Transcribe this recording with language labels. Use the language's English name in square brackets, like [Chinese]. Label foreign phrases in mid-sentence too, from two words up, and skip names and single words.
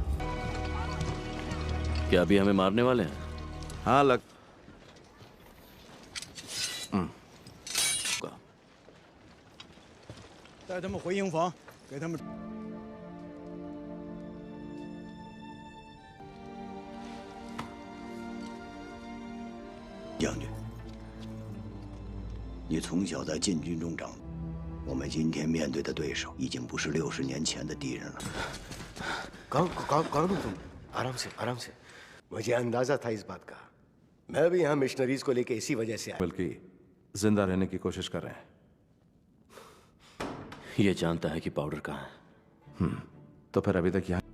[Hindi] क्या अभी हमें मारने वाले हैं? हाँ लग [Chinese] 带他们回营房，给他们。将军，你从小在禁军中长，我们今天面对的对手已经不是60年前的敌人了。 [Hindi] कौन हो तुम? आराम से, आराम से। मुझे अंदाजा था इस बात का। मैं भी यहाँ मिशनरीज को लेके इसी वजह से आया। बल्कि जिंदा रहने की कोशिश कर रहे हैं। ये जानता है कि पाउडर कहाँ है। तो फिर अभी तक यहाँ